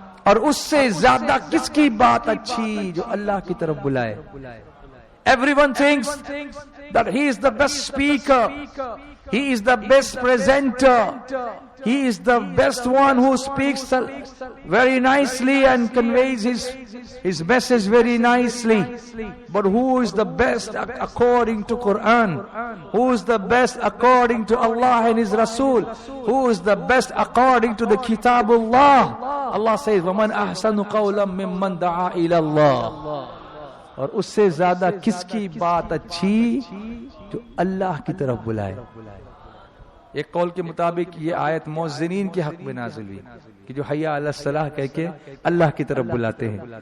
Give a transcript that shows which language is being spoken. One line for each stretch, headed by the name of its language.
Urdu: اور اس سے زیادہ کس کی بات اچھی جو اللہ کی طرف بلائے.
English: Everyone thinks that he is the best speaker, he is the best presenter, he is the best one who speaks very nicely and conveys his message very nicely. But who is the best according to Quran? Who is the best according to Allah and His Rasul? Who is the best according to the Kitabullah? Allah says,
Arabic: وَمَنْ أَحْسَنُ قَوْلًا مِّمَّنْ دَعَا إِلَى اللَّهِ.
Urdu: اور اس سے زیادہ کس کی بات اچھی جو اللہ کی طرف بلائے. ایک قول کے مطابق یہ آیت مؤذنین کے حق میں نازل ہوئی کہ جو حی علی الصلاح کہہ کے اللہ کی طرف بلاتے ہیں.